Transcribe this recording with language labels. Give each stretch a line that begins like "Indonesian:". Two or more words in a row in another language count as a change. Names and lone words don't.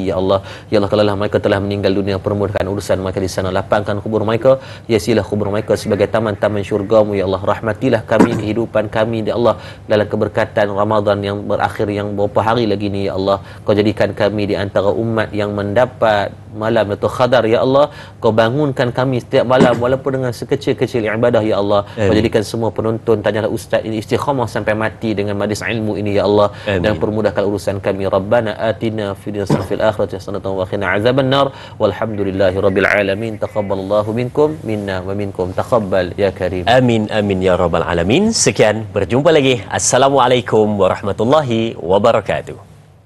Arabic: يا الله، يا الله,
Malay: kalaulah mereka telah meninggal dunia, permudahkan urusan mereka di sana, lapangkan kubur mereka, hiasilah kubur mereka sebagai taman-taman syurga-Mu.
Arabic: يا الله,
Malay: rahmatilah kami, kehidupan kami,
Arabic: يا الله,
Malay: dalam keberkatan Ramadan yang berakhir yang beberapa hari lagi ni.
Arabic: يا الله,
Malay: Kau jadikan kami di antara umat yang mendapat malam Lailatul Qadar.
Arabic: يا الله,
Malay: Kau bangunkan kami setiap malam walaupun dengan sekecil-kecil ibadah.
Arabic: يا الله,
Malay: Kau jadikan semua penonton Tanyalah Ustaz ini istiqamah sampai mati dengan majlis ilmu ini.
Arabic: يا الله,
Malay: dan permudahkan urusan kami.
Arabic: ربنا آتنا في الدنيا في الآخرة حسنة وقنا عذاب النار. والحمد لله رب العالمين. تقبل الله منكم منا ومنكم تقبل يا كريم. آمين آمين يا رب العالمين.
Malay: Sekian, berjumpa lagi.
Arabic: السلام عليكم ورحمة الله وبركاته.